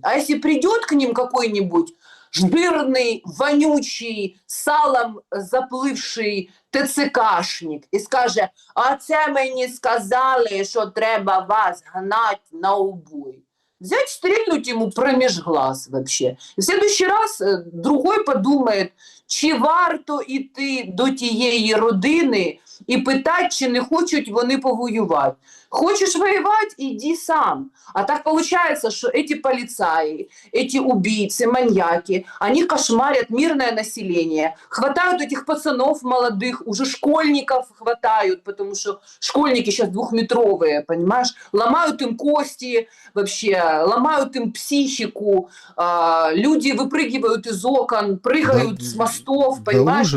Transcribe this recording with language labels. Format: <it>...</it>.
<ru>А если придет к ним какой-нибудь жирный, вонючий, салом заплывший ТЦКшник и</ru> <uk>скаже, а це мені сказали, що треба вас</uk> <ru>гнать на убой. Взять, стрельнуть ему промеж глаз вообще. И в следующий раз другой подумает,</ru> <uk>чи варто іти до тієї родини і питати, чи не хочуть вони повоювати.</uk> <ru>Хочешь воевать, иди сам. А так получается, что эти полицаи, эти убийцы, маньяки, они кошмарят мирное население, хватают этих пацанов молодых, уже школьников хватают, потому что школьники сейчас двухметровые, понимаешь, ломают им кости вообще, ломают им психику, люди выпрыгивают из окон, прыгают с мостов, понимаешь,</ru>